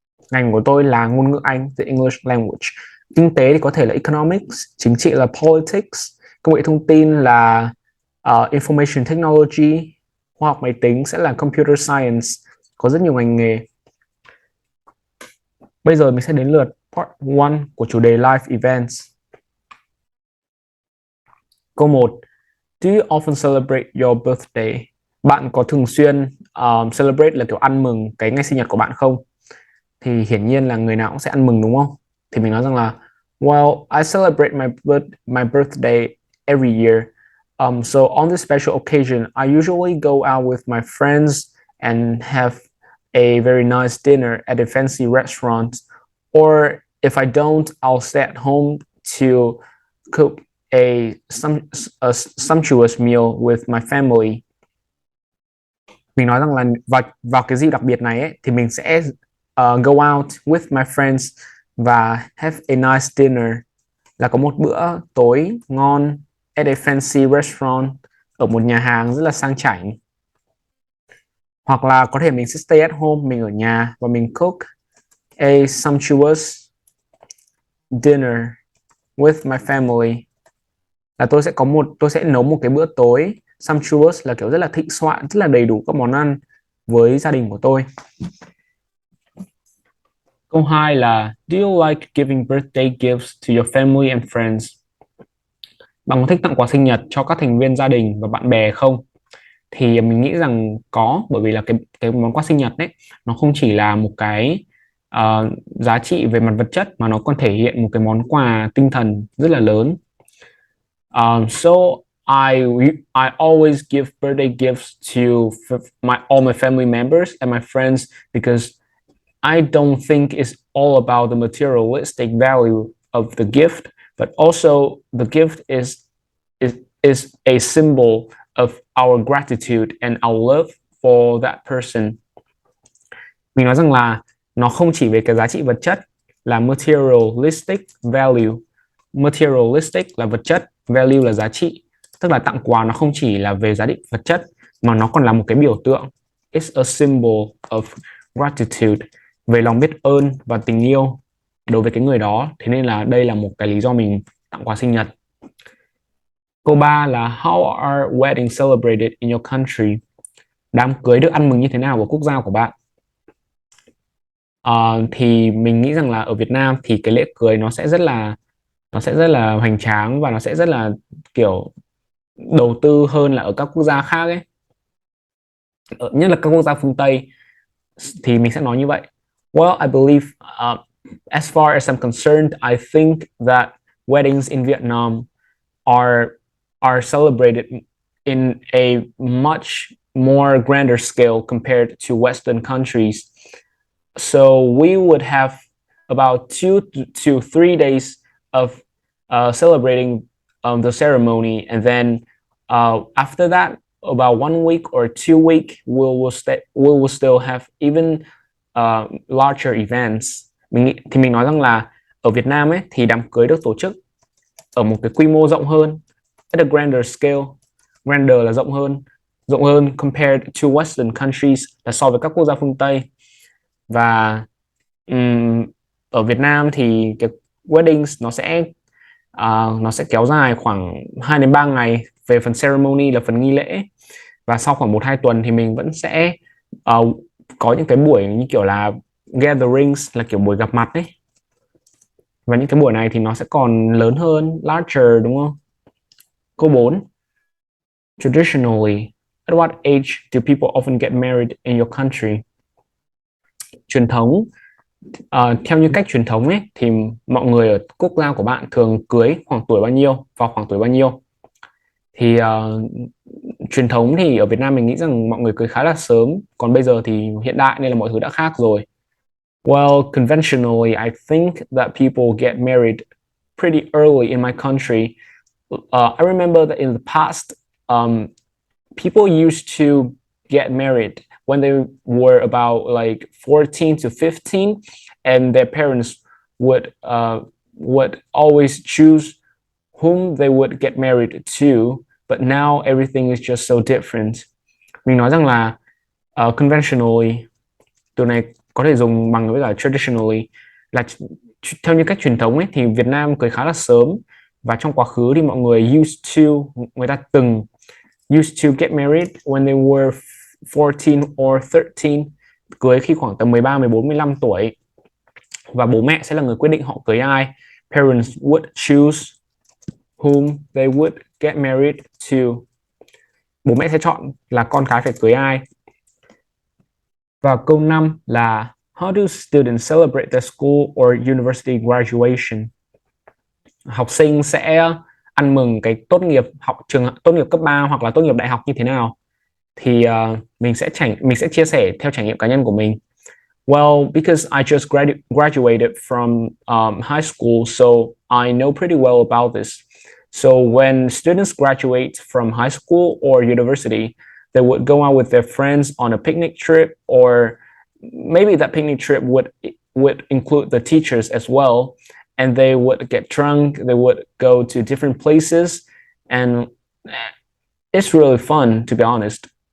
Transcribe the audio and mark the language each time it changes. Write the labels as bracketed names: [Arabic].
[Vietnamese] Ngành của tôi là ngôn ngữ Anh, [English] the English language. [Vietnamese] Kinh tế thì có thể là economics, chính trị là politics, công nghệ thông tin là information technology, khoa học máy tính sẽ là computer science, có rất nhiều ngành nghề. Bây giờ mình sẽ đến lượt part 1 của chủ đề life events. Câu 1. [English] Do you often celebrate your birthday? [Vietnamese] Bạn có thường xuyên celebrate là kiểu ăn mừng cái ngày sinh nhật của bạn không? Thì hiển nhiên là người nào cũng sẽ ăn mừng đúng không? Thì mình nói rằng là [English] well, I celebrate my birthday every year. So on this special occasion, I usually go out with my friends and have a very nice dinner at a fancy restaurant. Or if I don't, I'll stay at home to cook a sumptuous meal with my family. [Vietnamese] Mình nói rằng là vào cái dịp đặc biệt này ấy, thì mình sẽ [English] go out with my friends [Vietnamese] và [English] have a nice dinner, [Vietnamese] là có một bữa tối ngon [English] at a fancy restaurant, [Vietnamese] ở một nhà hàng rất là sang chảnh. Hoặc là có thể mình sẽ [English] stay at home, [Vietnamese] mình ở nhà và mình [English] cook a sumptuous dinner with my family, [Vietnamese] là tôi sẽ nấu một cái bữa tối sumptuous là kiểu rất là thịnh soạn, rất là đầy đủ các món ăn với gia đình của tôi. Câu 2 là [English] Do you like giving birthday gifts to your family and friends? [Vietnamese] Bạn có thích tặng quà sinh nhật cho các thành viên gia đình và bạn bè không? Thì mình nghĩ rằng có, bởi vì là cái món quà sinh nhật đấy nó không chỉ là một cái giá trị về mặt vật chất mà nó còn thể hiện một cái món quà tinh thần rất là lớn. [English] So I always give birthday gifts to all my family members and my friends because I don't think it's all about the materialistic value of the gift, but also the gift is a symbol of our gratitude and our love for that person. [Vietnamese] Mình nói rằng là nó không chỉ về cái giá trị vật chất là materialistic value. Materialistic là vật chất, value là giá trị. Tức là tặng quà nó không chỉ là về giá trị vật chất mà nó còn là một cái biểu tượng. [English] It's a symbol of gratitude, [Vietnamese] về lòng biết ơn và tình yêu đối với cái người đó. Thế nên là đây là một cái lý do mình tặng quà sinh nhật. Câu 3 là [English] How are weddings celebrated in your country? [Vietnamese] Đám cưới được ăn mừng như thế nào của quốc gia của bạn? Thì mình nghĩ rằng là ở Việt Nam thì cái lễ cưới nó sẽ rất là hoành tráng và nó sẽ rất là kiểu đầu tư hơn là ở các quốc gia khác ấy. Nhất là các quốc gia phương Tây thì mình sẽ nói như vậy. [English] Well, I believe as far as I'm concerned, I think that weddings in Vietnam are celebrated in a much more grander scale compared to Western countries. So we would have about 2 to 3 days of celebrating the ceremony, and then after that, about 1 week or 2 week, we will still have even larger events. [Vietnamese] Mình nói rằng là ở Việt Nam ấy thì đám cưới được tổ chức ở một cái quy mô rộng hơn, [English] at a grander scale. [Vietnamese] Grander là rộng hơn [English] compared to Western countries, [Vietnamese] là so với các quốc gia phương Tây. Và ở Việt Nam thì weddings nó sẽ kéo dài khoảng 2 đến 3 ngày về phần ceremony là phần nghi lễ, và sau khoảng 1-2 tuần thì mình vẫn sẽ có những cái buổi như kiểu là gatherings, là kiểu buổi gặp mặt ấy, và những cái buổi này thì nó sẽ còn lớn hơn, larger, đúng không? Câu 4. [English] Traditionally, at what age do people often get married in your country? [Vietnamese] Truyền thống, theo như cách truyền thống ấy thì mọi người ở quốc gia của bạn thường cưới khoảng tuổi bao nhiêu, vào khoảng tuổi bao nhiêu? Thì truyền thống thì ở Việt Nam mình nghĩ rằng mọi người cưới khá là sớm, còn bây giờ thì hiện đại nên là mọi thứ đã khác rồi. [English] Well, conventionally, I think that people get married pretty early in my country. I remember that in the past, people used to get married when they were about like 14 to 15, and their parents would always choose whom they would get married to, but now everything is just so different. [Vietnamese] Mình nói rằng là conventionally, từ này có thể dùng bằng với cả traditionally, là theo như cách truyền thống ấy thì Việt Nam cưới khá là sớm, và trong quá khứ thì mọi người người ta từng [English] used to get married when they were 14 or 13, [Vietnamese] cưới khi khoảng tầm 13, 14, 15 tuổi, và bố mẹ sẽ là người quyết định họ cưới ai. [English] Parents would choose whom they would get married to. [Vietnamese] Bố mẹ sẽ chọn là con cái phải cưới ai. Và câu 5 là [English] how do students celebrate their school or university graduation? [Vietnamese] Học sinh sẽ ăn mừng cái tốt nghiệp tốt nghiệp cấp 3 hoặc là tốt nghiệp đại học như thế nào? Thì mình sẽ chia sẻ theo trải nghiệm cá nhân của mình. [English] Well, because I just graduated from high school, so I know pretty well about this. So when students graduate from high school or university, they would go out with their friends on a picnic trip, or maybe that picnic trip would include the teachers as well, and they would get drunk, they would go to different places, and it's really fun, to be honest.